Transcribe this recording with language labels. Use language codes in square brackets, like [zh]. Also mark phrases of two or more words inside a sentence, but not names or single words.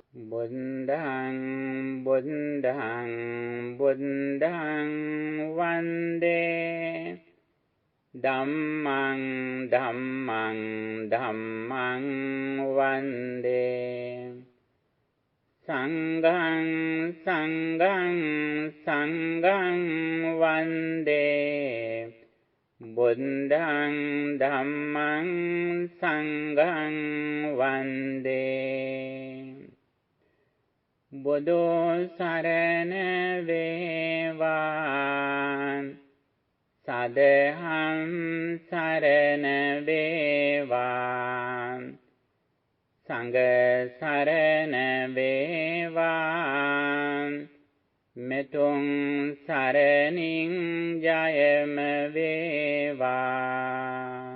[pi] බුද්ධං බුද්ධං බුද්ධං වන්දේ ධම්මං ධම්මං ධම්මං වන්දේ සංඝං සංඝං සංඝං වන්දේ බුද්ධං ධම්මං සංඝං වන්දේ [si] බුදු සරණ වේවා සදහම් සරණ වේවා සංඝ සරණ වේවා මෙතුන් සරණින් ජයම වේවා